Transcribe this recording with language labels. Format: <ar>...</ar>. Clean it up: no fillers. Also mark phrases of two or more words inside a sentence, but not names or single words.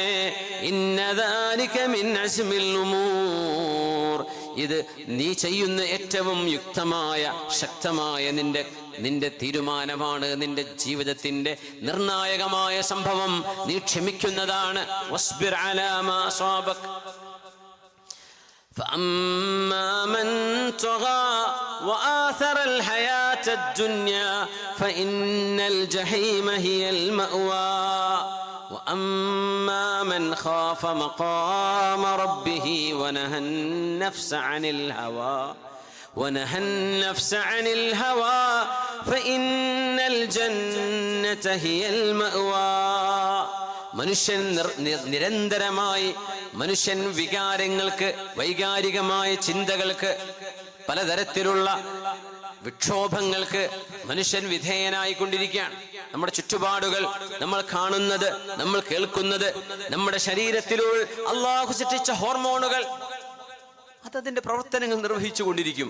<ar>إن ذلك من عزم الأمور.</ar> <ml>ഇത് നീ ചെയ്യുന്ന ഏറ്റവും യുക്തമായ, ശക്തമായ നിന്റെ തീരുമാനമാണ്. നിന്റെ ജീവിതത്തിന്റെ നിർണായകമായ സംഭവം നീ ക്ഷമിക്കുന്നതാണ്.</ml> <ar>واصبر على ما أصابك. فأما من طغى وآثر الحياة الدنيا فإن الجحيم هي المأوى وأما من خاف مقام ربه ونهى النفس عن الهوى فإن الجنة هي المأوى.</ar> <ml>മനുഷ്യൻ നിരന്തരമായി വികാരങ്ങൾക്ക്, വൈകാരികമായ ചിന്തകൾക്ക്, പലതരത്തിലുള്ള വിക്ഷോഭങ്ങൾക്ക് മനുഷ്യൻ വിധേയനായിക്കൊണ്ടിരിക്കുകയാണ്. നമ്മുടെ ചുറ്റുപാടുകൾ, നമ്മൾ കാണുന്നത്, നമ്മൾ കേൾക്കുന്നത്, നമ്മുടെ ശരീരത്തിലുള്ള അല്ലാഹു സൃഷ്ടിച്ച ഹോർമോണുകൾ അതതിന്റെ പ്രവർത്തനങ്ങൾ നിർവഹിച്ചു കൊണ്ടിരിക്കും.</ml>